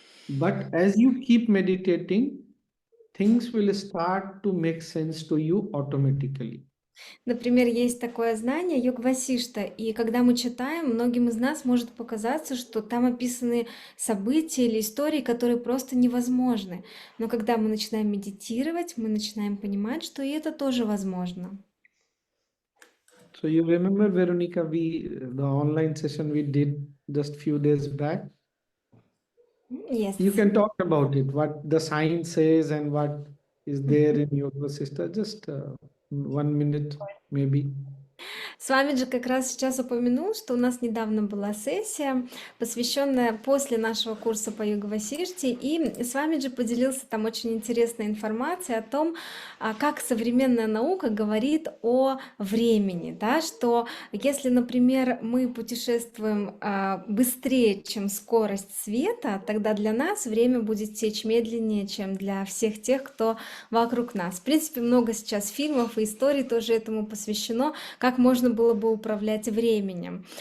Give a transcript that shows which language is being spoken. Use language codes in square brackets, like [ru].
[en] But as you keep meditating, things will start to make sense to you automatically. [ru] Например, есть такое знание Йог Васишта, и когда мы читаем, многим из нас может показаться, что там описаны события или истории, которые просто невозможны. Но когда мы начинаем медитировать, мы начинаем понимать, что и это тоже возможно. [en] So you remember, Veronica, the online session we did just few days back? Yes. You can talk about it, what the science says and what is there in Yoga Vasishta. Just 1 minute, maybe. [ru] Свамиджи как раз сейчас упомянул, что у нас недавно была сессия, посвященная после нашего курса по Йога Васиште, и Свамиджи поделился там очень интересной информацией о том, как современная наука говорит о времени, да, что если, например, мы путешествуем быстрее, чем скорость света, тогда для нас время будет течь медленнее, чем для всех тех, кто вокруг нас. В принципе, много сейчас фильмов и историй тоже этому посвящено, как можно было бы управлять временем.